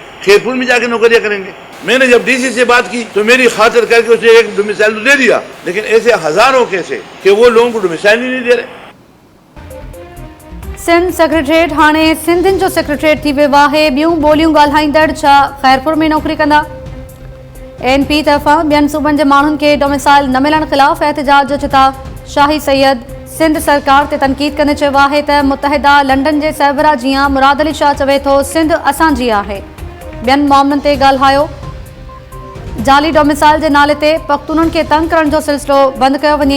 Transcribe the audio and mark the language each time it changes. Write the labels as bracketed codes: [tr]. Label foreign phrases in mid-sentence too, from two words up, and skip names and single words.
[ur] خیرپور میں جا کے نوکریاں کریں گے. میں نے جب DC سے بات کی تو میری خاطر کر کے اسے ایک ڈومیسائل تو دے دیا، لیکن ایسے ہزاروں کیسے کہ وہ لوگوں کو ڈومیسائل ہی نہیں دے رہے. [sd] سندھ سیکریٹریٹ ہانے سندھن جو سیکریٹریٹ تھی ویو ہے. بیوں بولیوں ڳالهائيندڙ چھا خیرپور میں نوکری کندا؟ ANP طرفان ॿियनि صوبن जे माण्हुनि खे डोमिसाइल न मिलण ख़िलाफ़ एहतजाज जो चिता. शाही सैयद सिंध सरकार ते तनक़ीद कंदे चयो आहे त मुतहदा लंडन जे सरबराह जीअं मुराद अली शाह चवे थो सिंध असांजी आहे. ॿियनि मामलनि ते ॻाल्हायो. जाली डोमिसाइल जे नाले ते पख्तूननि खे तंग करण जो सिलसिलो बंदि कयो वञे.